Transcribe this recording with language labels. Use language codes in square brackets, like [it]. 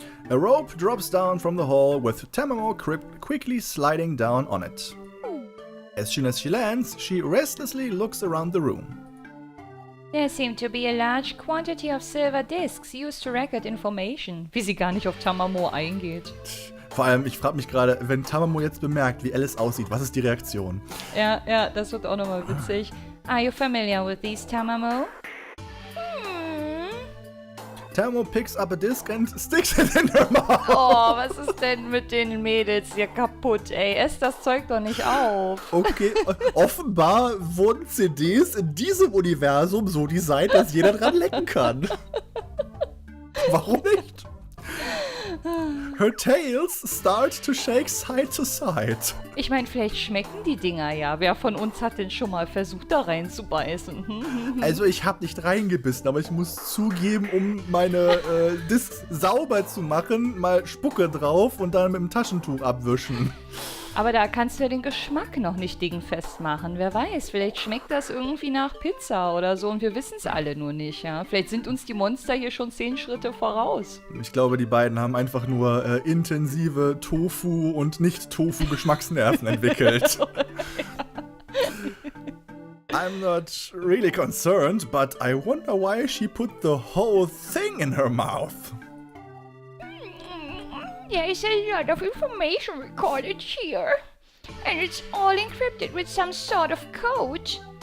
[en] A rope drops down from the hall with Tamamo quickly sliding down on it. As soon as she lands, she restlessly looks around the room. There seem to be a large quantity of silver discs used to record information. [de] Wie sie gar nicht auf Tamamo eingeht. Vor allem, ich frage mich gerade, wenn Tamamo jetzt bemerkt, wie Alice aussieht, was ist die Reaktion? Ja, das wird auch nochmal witzig. [en] Are you familiar with these, Tamamo? Tamamo picks up a disc and sticks it in her mouth. [de] Oh, was ist denn mit den Mädels hier kaputt, ey? Ess das Zeug doch nicht auf. Okay, offenbar wurden CDs in diesem Universum so designt, dass jeder dran lecken kann. Warum nicht? [en] Her tails start to shake side to side. [de] Ich meine, vielleicht schmecken die Dinger ja. Wer von uns hat denn schon mal versucht, da reinzubeißen? Also ich habe nicht reingebissen, aber ich muss zugeben, um meine Discs sauber zu machen, mal Spucke drauf und dann mit dem Taschentuch abwischen. Aber da kannst du ja den Geschmack noch nicht dingfest machen. Wer weiß, vielleicht schmeckt das irgendwie nach Pizza oder so und wir wissen es alle nur nicht, ja. Vielleicht sind uns die Monster hier schon 10 Schritte voraus. Ich glaube, die beiden haben einfach nur intensive Tofu- und Nicht-Tofu-Geschmacksnerven entwickelt. [en] I'm not really concerned, but I wonder why she put the whole thing in her mouth. There is a lot of information recorded here, and it's all encrypted with some sort of code.